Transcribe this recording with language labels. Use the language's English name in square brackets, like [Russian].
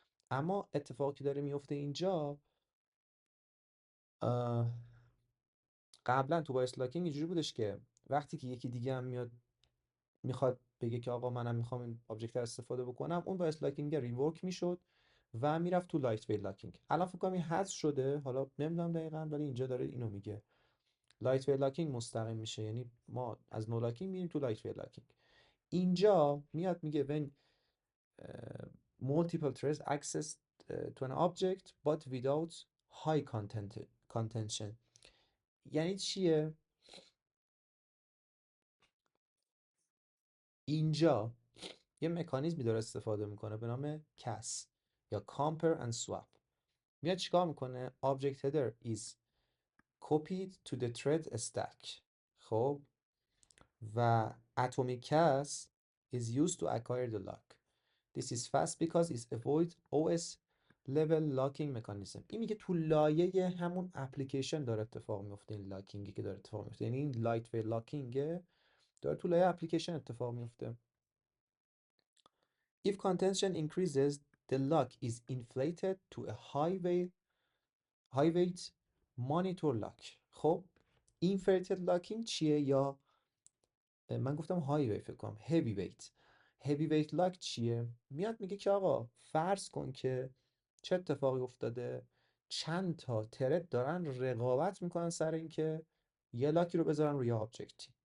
[Persian] اما اتفاقی که داره میفته اینجا، قبلا تو بایس لاکینگ اینجوری بودش که وقتی که یکی دیگه هم میاد میخواد بگه که آقا منم میخوام این آبجکت رو استفاده بکنم، اون بایس لاکینگ ریورک میشد و میرفت تو لایت ویت لاکینگ. الان فکر کنم این حذف شده، حالا نمیدونم دقیقاً، ولی اینجا داره اینو میگه لایت ویت لاکینگ مستقیم میشه، یعنی ما از نو لاکینگ میریم تو لایت ویت لاکینگ. اینجا میاد میگه [English] when multiple threads access to an object but without high contention. [Persian] یعنی چیه؟ اینجا یه مکانیزمی داره استفاده میکنه به نام CAS یا Compare and Swap. میاد چیکار میکنه؟ [English] Object header is copied to the thread stack. [Persian] خب و [English] atomic CAS is used to acquire the lock. This is fast because it avoids OS level locking mechanism. [Persian] این میگه تو لایه همون اپلیکیشن داره اتفاق میفته، این لاکینگی که داره اتفاق میفته، یعنی این لایت ویت لاکینگ داره تو لایه اپلیکیشن اتفاق میفته. [English] If contention increases, the lock is inflated to a high weight monitor lock. [Persian] خب inflated locking چیه؟ یا من گفتم های ویت، فکر کنم هیوی ویت. هیوی ویت لاک چیه؟ میاد میگه که آقا فرض کن که چه اتفاقی افتاده، چند تا ترد دارن رقابت میکنن سر اینکه یه لاکی رو بذارن روی آبجکتی.